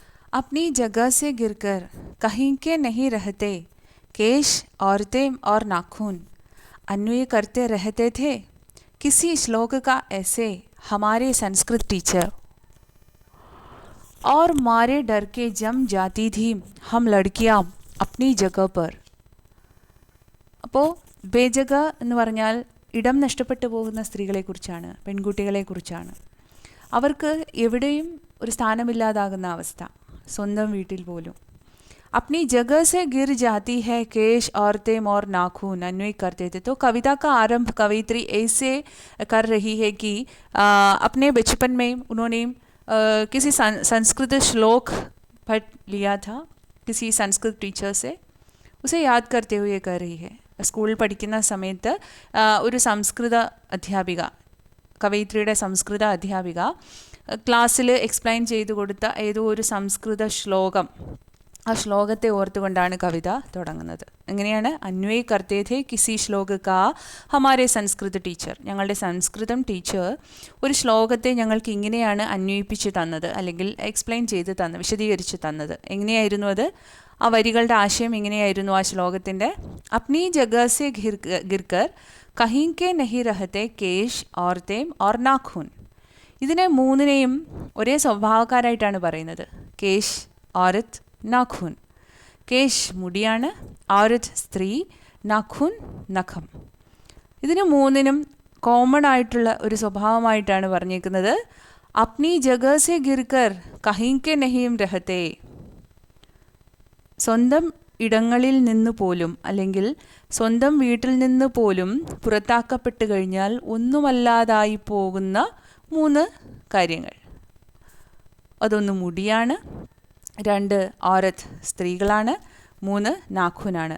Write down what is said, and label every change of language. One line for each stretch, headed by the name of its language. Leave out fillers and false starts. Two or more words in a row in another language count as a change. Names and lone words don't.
Hindi: अपनी जगह से गिरकर कहीं के नहीं रहते केश औरतें और नाखून अन्वय करते रहते थे किसी श्लोक का ऐसे हमारे संस्कृत टीचर। और मारे डर के जम जाती थी हम लड़कियां अपनी जगह पर.
Malayalam: അപ്പോൾ ബേജഗ എന്ന് പറഞ്ഞാൽ ഇടം നഷ്ടപ്പെട്ടു പോകുന്ന സ്ത്രീകളെക്കുറിച്ചാണ്, പെൺകുട്ടികളെക്കുറിച്ചാണ്. അവർക്ക് എവിടെയും ഒരു സ്ഥാനമില്ലാതാകുന്ന അവസ്ഥ, സ്വന്തം വീട്ടിൽ പോലും.
Hindi: अपनी जगह से गिर जाती है केश औरतें और नाखून अन्वय करते थे. तो कविता का आरंभ कवयित्री ऐसे कर रही है कि अपने बचपन में उन्होंने किसी संस्कृत श्लोक पढ़ लिया था किसी संस्कृत टीचर से, उसे याद करते हुए कर रही है.
Malayalam: സ്കൂളിൽ പഠിക്കുന്ന സമയത്ത് ഒരു സംസ്കൃത അധ്യാപിക, കവയിത്രിയുടെ സംസ്കൃത അധ്യാപിക ക്ലാസ്സിൽ എക്സ്പ്ലെയിൻ ചെയ്തു കൊടുത്ത ഏതോ ഒരു സംസ്കൃത ശ്ലോകം, ആ ശ്ലോകത്തെ ഓർത്തുകൊണ്ടാണ് കവിത തുടങ്ങുന്നത്. എങ്ങനെയാണ്?
Hindi: अन्वय करते थे किसी श्लोक का हमारे संस्कृत टीचर.
Malayalam: ഞങ്ങളുടെ സംസ്കൃതം ടീച്ചർ ഒരു ശ്ലോകത്തെ ഞങ്ങൾക്ക് ഇങ്ങനെയാണ് അന്വയിപ്പിച്ച് തന്നത്, അല്ലെങ്കിൽ എക്സ്പ്ലെയിൻ ചെയ്ത് തന്നത്, വിശദീകരിച്ച് തന്നത്. എങ്ങനെയായിരുന്നു അത്? ആ വരികളുടെ ആശയം ഇങ്ങനെയായിരുന്നു ആ ശ്ലോകത്തിൻ്റെ:
Hindi: अपनी जगह से गिरकर कहीं के नहीं रहते केश औरतें और नाखून.
Malayalam: ഇതിനെ മൂന്നിനെയും ഒരേ സ്വഭാവക്കാരായിട്ടാണ് പറയുന്നത്. കേശ്, ഔരത്ത്, നാഖൂൻ. കേശ് മുടിയാണ്, ഔരത്ത് സ്ത്രീ, നാഖൂൻ നഖം. ഇതിന് മൂന്നിനും കോമൺ ആയിട്ടുള്ള ഒരു സ്വഭാവമായിട്ടാണ് പറഞ്ഞേക്കുന്നത്.
Hindi: अपनी जगह से गिरकर कहीं के नहीं रहते,
Malayalam: സ്വന്തം ഇടങ്ങളിൽ നിന്ന് പോലും, അല്ലെങ്കിൽ സ്വന്തം വീട്ടിൽ നിന്ന് പോലും പുറത്താക്കപ്പെട്ട് കഴിഞ്ഞാൽ ഒന്നുമല്ലാതായി പോകുന്ന മൂന്ന് കാര്യങ്ങൾ. അതൊന്ന് മുടിയാണ്, രണ്ട് ഔരത്ത് സ്ത്രീകളാണ്, മൂന്ന് നാഖൂനാണ്.